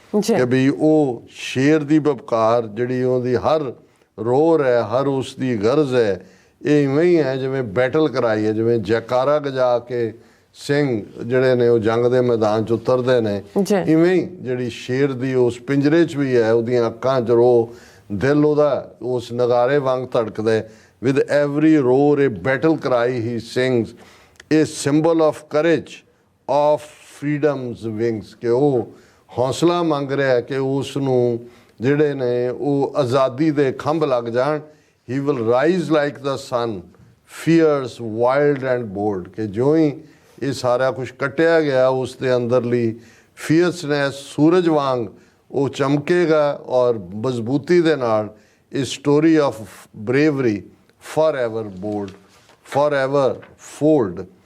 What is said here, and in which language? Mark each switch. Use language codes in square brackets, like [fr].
[pa] ਕਿ ਵੀ ਉਹ ਸ਼ੇਰ ਦੀ ਬਪਕਾਰ ਜਿਹੜੀ ਉਹਦੀ ਹਰ ਰੋਰ ਹੈ, ਹਰ ਉਸ ਦੀ ਗਰਜ਼ ਹੈ, ਇਹ ਇਵੇਂ ਹੀ ਹੈ ਜਿਵੇਂ ਬੈਟਲ ਕਰਾਈ ਹੈ, ਜਿਵੇਂ ਜੈਕਾਰਾ ਗਜਾ ਕੇ ਸਿੰਘ ਜਿਹੜੇ ਨੇ ਉਹ ਜੰਗ ਦੇ ਮੈਦਾਨ 'ਚ ਉਤਰਦੇ ਨੇ, ਇਵੇਂ ਹੀ ਜਿਹੜੀ ਸ਼ੇਰ ਦੀ ਉਸ ਪਿੰਜਰੇ 'ਚ ਵੀ ਹੈ, ਉਹਦੀਆਂ ਅੱਖਾਂ 'ਚ ਰੋ, ਦਿਲ ਉਹਦਾ ਉਸ ਨਗਾਰੇ ਵਾਂਗ ਧੜਕਦਾ। [en] With every roar a battle cry he sings, a symbol of courage, of freedom's wings। [pa] ਕਿ ਉਹ ਹੌਸਲਾ ਮੰਗ ਰਿਹਾ ਕਿ ਉਸ ਨੂੰ ਜਿਹੜੇ ਨੇ ਉਹ ਆਜ਼ਾਦੀ ਦੇ ਖੰਭ ਲੱਗ ਜਾਣ। [en] He will rise like the sun, fierce, wild and bold। [pa] ਕਿ ਜਿਉਂ ਹੀ ਇਹ ਸਾਰਾ ਕੁਝ ਕੱਟਿਆ ਗਿਆ, ਉਸ ਦੇ ਅੰਦਰਲੀ ਫੀਅਰਸਨੈਸ ਸੂਰਜ ਵਾਂਗ ਉਹ ਚਮਕੇਗਾ ਔਰ ਮਜ਼ਬੂਤੀ ਦੇ ਨਾਲ ਇਹ [en] Story of bravery forever bold, forever fold।